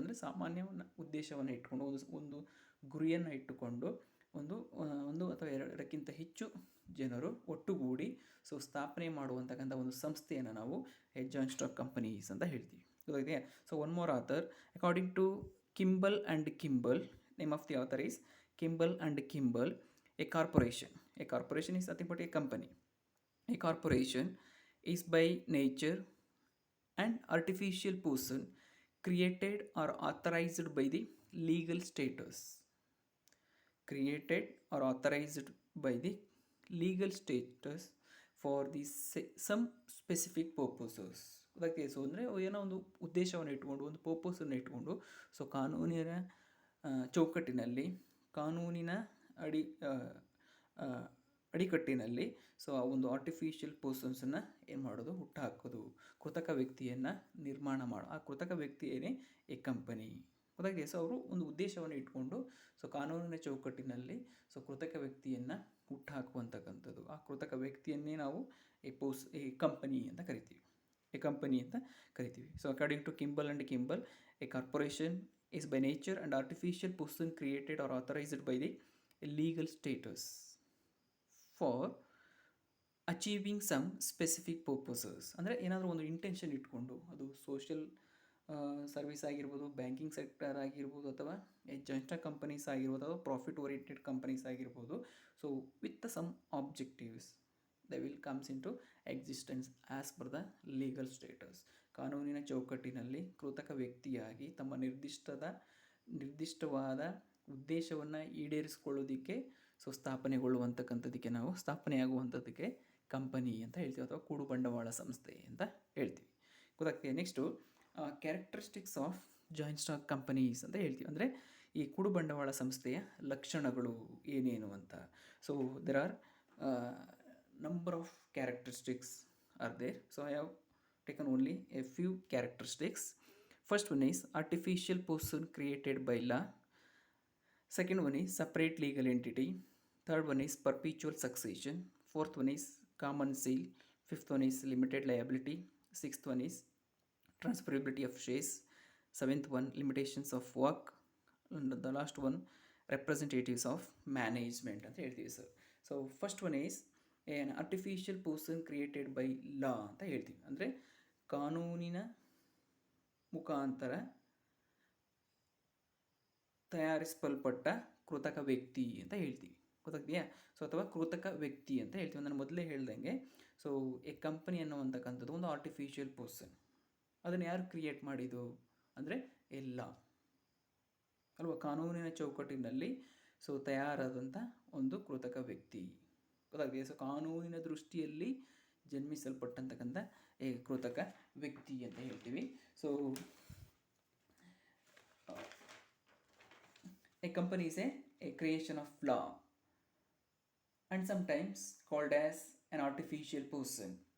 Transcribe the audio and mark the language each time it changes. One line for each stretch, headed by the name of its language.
Kannada: ಅಂದರೆ ಸಾಮಾನ್ಯ ಉದ್ದೇಶವನ್ನು ಇಟ್ಕೊಂಡು ಒಂದು ಗುರಿಯನ್ನು ಇಟ್ಟುಕೊಂಡು ಒಂದು ಅಥವಾ 2ಕ್ಕಿಂತ ಹೆಚ್ಚು ಜನರು ಒಟ್ಟುಗೂಡಿ ಸ್ಥಾಪನೆ ಮಾಡುವಂತಕ್ಕಂಥ ಒಂದು ಸಂಸ್ಥೆಯನ್ನು ನಾವು ಜಾಯಿಂಟ್ ಸ್ಟಾಕ್ ಕಂಪನೀಸ್ ಅಂತ ಹೇಳ್ತೀವಿ. ಗೊತ್ತಾಗಿದೆ.
English: So one more author, according to Kimball and Kimball, name of the author is Kimball and Kimball, a corporation is nothing but a company. A corporation is by nature and artificial person created or authorized by the legal status. Created or authorized by the legal status for the some specific purposes.
Kannada: ಅದಕ್ಕೆ so ಅಂದರೆ ಏನೋ ಒಂದು ಉದ್ದೇಶವನ್ನು ಇಟ್ಕೊಂಡು ಒಂದು ಪರ್ಪಸನ್ನು ಇಟ್ಕೊಂಡು so ಕಾನೂನಿನ ಚೌಕಟ್ಟಿನಲ್ಲಿ ಕಾನೂನಿನ ಅಡಿ ಆ, ಅಡಿಕಟ್ಟಿನಲ್ಲಿ ಸೊ ಆ ಒಂದು ಆರ್ಟಿಫಿಷಿಯಲ್ ಪರ್ಸನ್ಸನ್ನು ಏನು ಮಾಡೋದು ಹುಟ್ಟುಹಾಕೋದು, ಕೃತಕ ವ್ಯಕ್ತಿಯನ್ನು ನಿರ್ಮಾಣ ಮಾಡೋ ಆ ಕೃತಕ ವ್ಯಕ್ತಿಯೇ ಎ ಕಂಪನಿ. ಗೊತ್ತಾಗಿದೆ. ಸೊ ಅವರು ಒಂದು ಉದ್ದೇಶವನ್ನು ಇಟ್ಕೊಂಡು ಸೊ ಕಾನೂನಿನ ಚೌಕಟ್ಟಿನಲ್ಲಿ ಸೊ ಕೃತಕ ವ್ಯಕ್ತಿಯನ್ನು ಹುಟ್ಟುಹಾಕುವಂತಕ್ಕಂಥದ್ದು. ಆ ಕೃತಕ ವ್ಯಕ್ತಿಯನ್ನೇ ನಾವು ಎ ಕಂಪನಿ ಅಂತ ಕರಿತೀವಿ. ಎ ಕಂಪನಿ ಅಂತ ಕರಿತೀವಿ.
English: So according to Kimball and Kimball, a corporation is by nature and artificial person created or authorized by the legal status for achieving some specific purposes.
Kannada: ಅಂದರೆ ಏನಾದರೂ ಒಂದು ಇಂಟೆನ್ಷನ್ ಇಟ್ಕೊಂಡು ಅದು ಸೋಷಿಯಲ್ ಸರ್ವಿಸ್ ಆಗಿರ್ಬೋದು, ಬ್ಯಾಂಕಿಂಗ್ ಸೆಕ್ಟರ್ ಆಗಿರ್ಬೋದು, ಅಥವಾ ಜಾಯಿಂಟ್ ಕಂಪನೀಸ್ ಆಗಿರ್ಬೋದು, ಅಥವಾ ಪ್ರಾಫಿಟ್ ಓರಿಯೆಂಟೆಡ್ ಕಂಪನೀಸ್ ಆಗಿರ್ಬೋದು.
English: So with some objectives they will comes in to existence as per the legal status.
Kannada: ಕಾನೂನಿನ ಚೌಕಟ್ಟಿನಲ್ಲಿ ಕೃತಕ ವ್ಯಕ್ತಿಯಾಗಿ ತಮ್ಮ ನಿರ್ದಿಷ್ಟವಾದ ಉದ್ದೇಶವನ್ನು ಈಡೇರಿಸಿಕೊಳ್ಳೋದಕ್ಕೆ ಸೊ ಸ್ಥಾಪನೆಗೊಳ್ಳುವಂತಕ್ಕಂಥದ್ದಕ್ಕೆ ನಾವು ಸ್ಥಾಪನೆಯಾಗುವಂಥದ್ದಕ್ಕೆ ಕಂಪನಿ ಅಂತ ಹೇಳ್ತೀವಿ, ಅಥವಾ ಕೂಡು ಬಂಡವಾಳ ಸಂಸ್ಥೆ ಅಂತ ಹೇಳ್ತೀವಿ. ಗೊತ್ತಾಗ್ತದೆ.
English: next characteristics of joint stock companies
Kannada: ಅಂತ ಹೇಳ್ತೀವಿ. ಅಂದರೆ ಈ ಕೂಡು ಬಂಡವಾಳ ಸಂಸ್ಥೆಯ ಲಕ್ಷಣಗಳು ಏನೇನು ಅಂತ.
English: So there are number of characteristics are there. So I have taken only a few characteristics. First one is artificial person created by law. Second one is separate legal entity. Third one is perpetual succession. Fourth one is common seal. Fifth one is limited liability. Sixth one is transferability of shares. Seventh one, limitations of work. And the last one, representatives of management
Kannada: ಅಂತ ಹೇಳ್ತೀವಿ sir.
English: so first one is an artificial person created by law
Kannada: ಅಂತ ಹೇಳ್ತೀವಿ. ಅಂದರೆ ಕಾನೂನಿನ ಮುಖಾಂತರ ತಯಾರಿಸಲ್ಪಟ್ಟ ಕೃತಕ ವ್ಯಕ್ತಿ ಅಂತ ಹೇಳ್ತೀವಿ. ಗೊತ್ತಾಗ್ತೀಯಾ? ಸೊ ಅಥವಾ ಕೃತಕ ವ್ಯಕ್ತಿ ಅಂತ ಹೇಳ್ತೀವಿ. ನಾನು ಮೊದಲೇ ಹೇಳ್ದಂಗೆ ಸೊ ಎ ಕಂಪನಿ ಅನ್ನುವಂತಕ್ಕಂಥದ್ದು ಒಂದು ಆರ್ಟಿಫಿಷಿಯಲ್ ಪರ್ಸನ್. ಅದನ್ನು ಯಾರು ಕ್ರಿಯೇಟ್ ಮಾಡಿದ್ದು ಅಂದರೆ ಎಲ್ಲ ಅಲ್ವಾ, ಕಾನೂನಿನ ಚೌಕಟ್ಟಿನಲ್ಲಿ ಸೊ ತಯಾರಾದಂಥ ಒಂದು ಕೃತಕ ವ್ಯಕ್ತಿ. ಗೊತ್ತಾಗಿದೆ. ಸೊ ಕಾನೂನಿನ ದೃಷ್ಟಿಯಲ್ಲಿ ಜನ್ಮಿಸಲ್ಪಟ್ಟಂತಕ್ಕಂಥ ಕೃತಕ ವ್ಯಕ್ತಿ ಅಂತ ಹೇಳ್ತೀವಿ.
English: So a company is a creation of law and sometimes called as an artificial person.